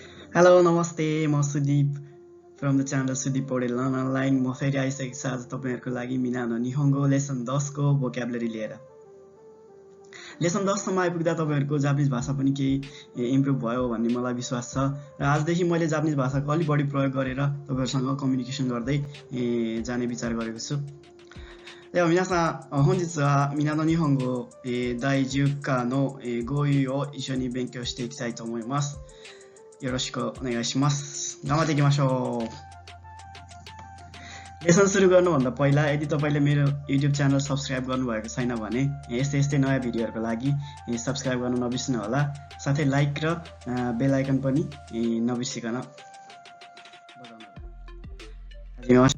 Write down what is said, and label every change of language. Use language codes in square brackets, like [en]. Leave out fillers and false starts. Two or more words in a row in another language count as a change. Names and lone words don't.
[en] Hello, namaste. म Sudip from the channel Sudip Poudel online. [ne] म फेरि आइसकेको छु आज तपाईहरुको लागि Minano Nihongo लेसन 10 को भोक्याबुलरी लिएर। लेसन 10 सम्म आइपुग्दा तपाईहरुको जापानिज भाषा पनि केही इम्प्रुभ भयो भन्ने मलाई विश्वास छ र आजदेखि मैले जापानिज भाषाको अलि बढी प्रयोग गरेर तपाईहरुसँग कम्युनिकेसन गर्दै जाने विचार गरेको छु। [ja] では皆さん、本日はMinano Nihongo第10課の語彙を一緒に勉強していきたいと思います。よろしくお願いします。頑張っていきましょう。 [ne] लेसन सुरु गर्नुभन्दा पहिला यदि तपाईले मेरो YouTube च्यानल सब्स्क्राइब गर्नुभएको छैन भने यस्तै नयाँ भिडियोहरुको लागि सब्स्क्राइब गर्न नबिर्सनु होला। साथै लाइक र [en] bell icon [ne] पनि नबिर्सिकन बजाउनु होला।